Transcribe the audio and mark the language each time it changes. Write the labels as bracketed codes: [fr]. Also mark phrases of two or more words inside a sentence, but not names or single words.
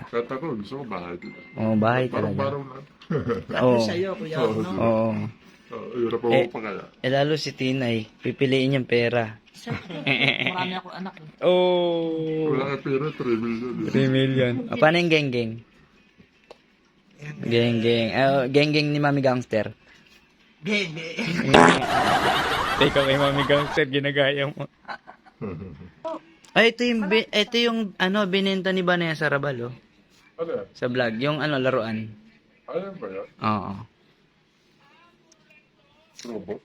[tl] Kahit ako, gusto ko bahay. Oo, bahay talaga. Parang lang. Sabi Oo. sa'yo, kuya, Oo. no? Oo. Hirap ako pa kaya. Eh, lalo si Tinay, pipiliin yung pera. Siyempre, marami akong anak. Eh. Oh! Wala ka pera, 3 million. 3 million. O, paano yung geng-geng? Geng-geng. Geng-geng ni Mami Gangster. Geng-geng. Ikaw kay Mami Gangster, ginagaya mo. Ay, ito yung ano, binenta ni Vanessa Rabal, oh, Ano yan? sa vlog. Yung ano, laruan. Ayan ba yan? Oo. Robot?